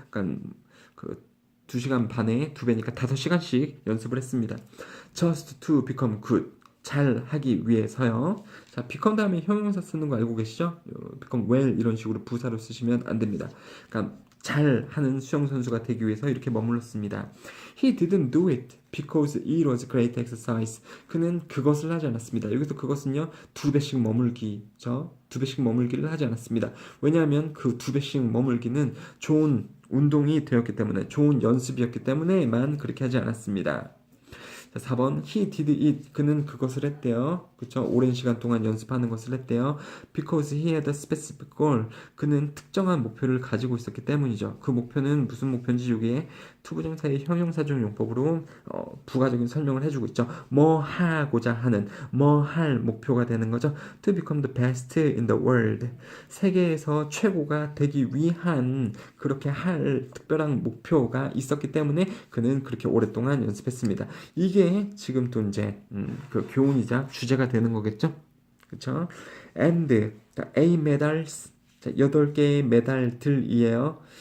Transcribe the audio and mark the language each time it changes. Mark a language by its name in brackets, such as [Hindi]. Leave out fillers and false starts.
[Korean] 그러니까 그 2시간 반에 2배니까 5시간씩 연습을 했습니다. [English] Just to become good. [Korean] 잘 하기 위해서요. 자, become 다음에 형용사 쓰는 거 알고 계시죠? [English] become well [Korean] 이런 식으로 부사로 쓰시면 안 됩니다. 그러니까 잘 하는 수영 선수가 되기 위해서 이렇게 머물렀습니다. [English] He didn't do it because it was great exercise. [Korean] 그는 그것을 하지 않았습니다. 여기서 그것은요 2배씩 머물기죠. 2배씩 머물기를 하지 않았습니다. 왜냐하면 그 2배씩 머물기는 좋은 운동이 되었기 때문에 좋은 연습이었기 때문에만 그렇게 하지 않았습니다. 자, 4번 [English] he did it. [Korean] 그는 그것을 했대요. 그쵸? 오랜 시간 동안 연습하는 것을 했대요. [English] Because he had a specific goal. [Korean] 그는 특정한 목표를 가지고 있었기 때문이죠. 그 목표는 무슨 목표인지 여기에 투부정사의 형용사적 용법으로 부가적인 설명을 해주고 있죠. 뭐 하고자 하는, 뭐 할 목표가 되는 거죠. [English] To become the best in the world. [Korean] 세계에서 최고가 되기 위한 그렇게 할 특별한 목표가 있었기 때문에 그는 그렇게 오랫동안 연습했습니다. 이게 지금 또 이제 그 교훈이자 주제가 되는 거겠죠. 그렇죠? [English] And A medals. [Korean] 자, 8개의 메달들이에요.